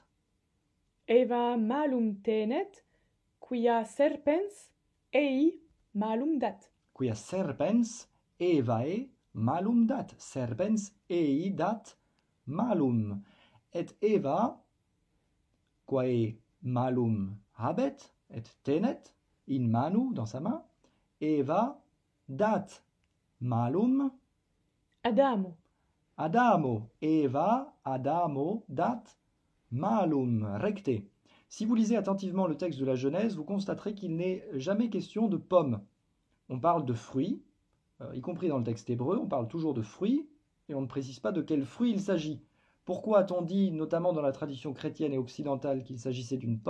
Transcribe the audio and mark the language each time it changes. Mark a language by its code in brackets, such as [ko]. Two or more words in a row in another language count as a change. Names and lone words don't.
[la] Eva malum tenet, quia serpens ei malum dat. Quia serpens Evae malum dat. Serpens ei dat malum. Et Eva, quae malum habet et tenet in manu, [fr] dans sa main, [la] Eva dat malum Adamo. Adamo. Eva Adamo dat malum. Recte. [fr] Si vous lisez attentivement le texte de la Genèse, vous constaterez qu'il n'est jamais question de pommes. On parle de fruits, y compris dans le texte hébreu, on parle toujours de fruits, et on ne précise pas de quel fruit il s'agit. Pourquoi a-t-on dit, notamment dans la tradition chrétienne et occidentale, qu'il s'agissait d'une pomme?